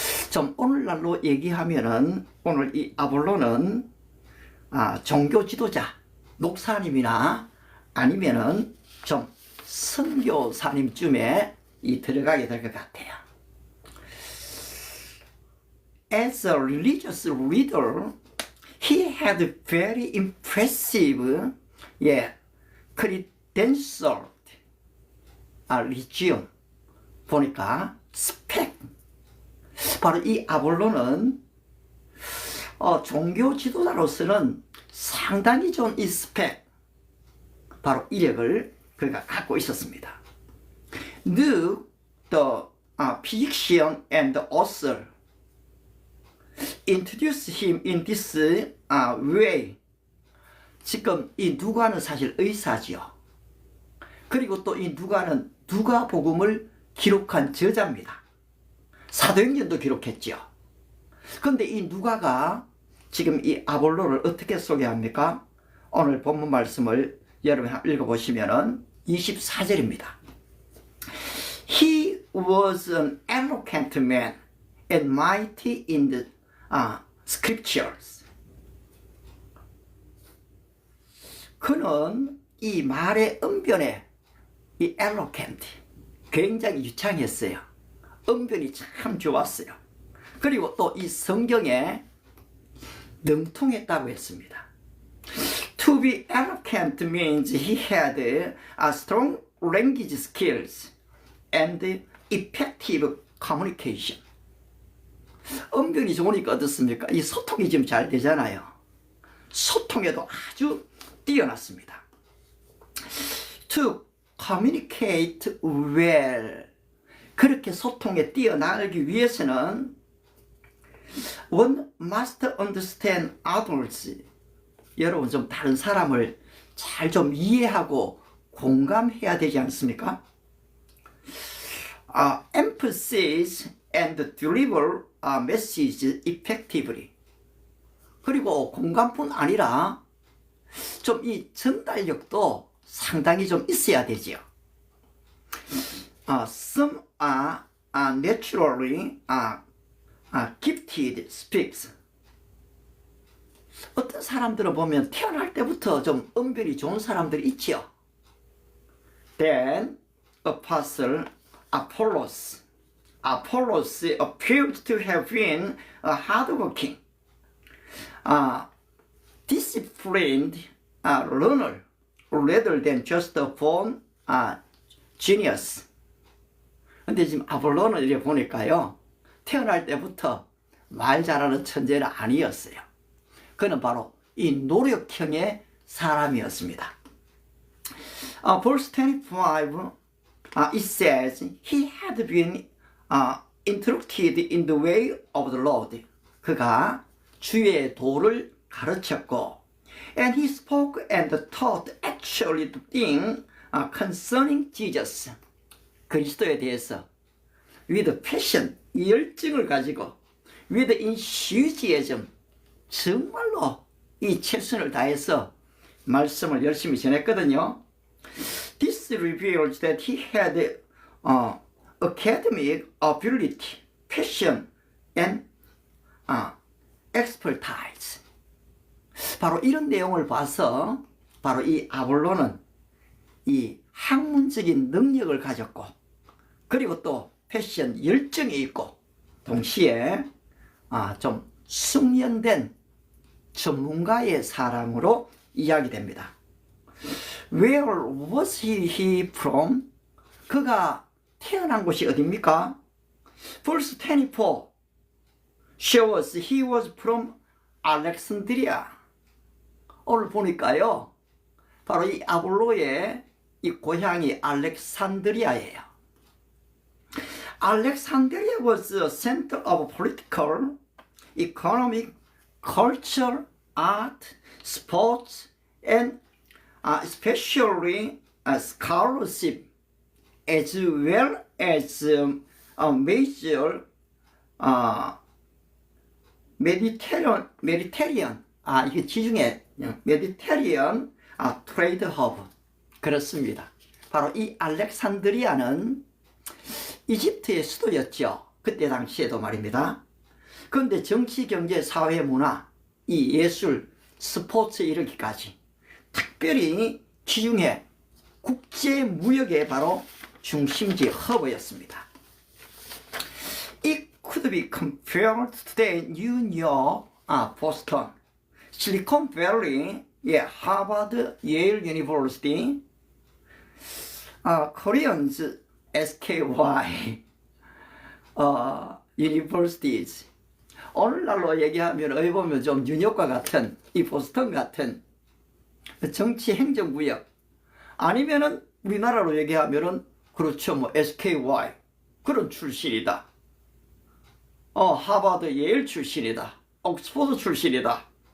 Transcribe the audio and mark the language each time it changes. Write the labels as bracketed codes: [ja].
[ko] 좀 오늘날로 얘기하면은 오늘 이 아볼로는 종교 지도자, 목사님이나 아니면은 좀 선교사님쯤에 들어가게 될 것 같아요. [en] As a religious leader, he had very impressive, credentialed religion. [ko] 보니까 스펙. 바로 이 아볼로는 종교 지도자로서는 상당히 좋은 이 스펙, 바로 이력을 그가 갖고 있었습니다. [en] Luke, the physician and the author, introduced him in this way. [ko] 지금 이 누가는 사실 의사지요. 그리고 또 이 누가는 누가복음을 기록한 저자입니다. 사도행전도 기록했지요. 그런데 이 누가가 지금 이 아볼로를 어떻게 소개합니까? 오늘 본문 말씀을 여러분 읽어보시면은 24절입니다. [en] He was an eloquent man and mighty in the scriptures. [ko] 그는 이 말의 언변에 이 eloquent 굉장히 유창했어요. 언변이 참 좋았어요. 그리고 또 이 성경에 능통했다고 했습니다. [en] To be eloquent means he had a strong language skills and effective communication. [ko] 언변이 좋으니까 어떻습니까? 이 소통이 좀 잘 되잖아요. 소통에도 아주 뛰어났습니다. [en] To communicate well. [ko] 그렇게 소통에 뛰어나기 위해서는 [en] one must understand others. [ko] 여러분 좀 다른 사람을 잘 좀 이해하고 공감해야 되지 않습니까? [en] Emphasize and deliver a message effectively. [ko] 그리고 공감뿐 아니라 좀 이 전달력도 상당히 좀 있어야 되지요. [en] Some are naturally gifted speaks. [ko] 어떤 사람들은 보면 태어날 때부터 좀 언변이 좋은 사람들이 있지요. [en] Then Apostle Apollos appeared to have been a hardworking, disciplined learner rather than just a born genius. [ko] 근데 지금 아볼로는 이렇게 보니까요, 태어날 때부터 말 잘하는 천재는 아니었어요. 그는 바로 이 노력형의 사람이었습니다. [en] Verse 25, it says, he had been instructed in the way of the Lord. [ko] 그가 주의 도를 가르쳤고, [en] and he spoke and taught actually the thing concerning Jesus. [ko] 그리스도에 대해서 [en] with passion, [ko] 열정을 가지고 [en] with enthusiasm, [ko] 정말로 이 최선을 다해서 말씀을 열심히 전했거든요. [en] This reveals that he had academic ability, passion, and expertise. [ko] 바로 이런 내용을 봐서 바로 이 아볼로는 이 학문적인 능력을 가졌고, 그리고 또 패션 열정이 있고, 동시에 좀 숙련된 전문가의 사람으로 이야기됩니다. [en] Where was he from? [ko] 그가 태어난 곳이 어디입니까? [en] Verse 24 shows he was from Alexandria. [ko] 오늘 보니까요, 바로 이 아볼로의 이 고향이 알렉산드리아예요. [en] Alexandria was a center of political, economic, culture, art, sports, and especially scholarship, as well as a major Mediterranean, [ko] 이게 지중해 [en] Mediterranean trade hub. [ko] 그렇습니다. 바로 이 알렉산드리아는 이집트의 수도였죠. 그때 당시에도 말입니다. 그런데 정치, 경제, 사회, 문화, 이 예술, 스포츠에 이르기까지 특별히 지중해 국제 무역의 바로 중심지 허브였습니다. [en] It could be compared to today New York, Boston, Silicon Valley, Harvard, Yale University, Koreans, SKY, universities. [ko] 오늘날로 얘기하면 어디 보면 좀 뉴욕과 같은 이 보스턴 같은 정치 행정구역, 아니면은 우리나라로 얘기하면은 그렇죠, 뭐 SKY 그런 출신이다. 하버드, 예일 출신이다. 옥스포드 출신이다.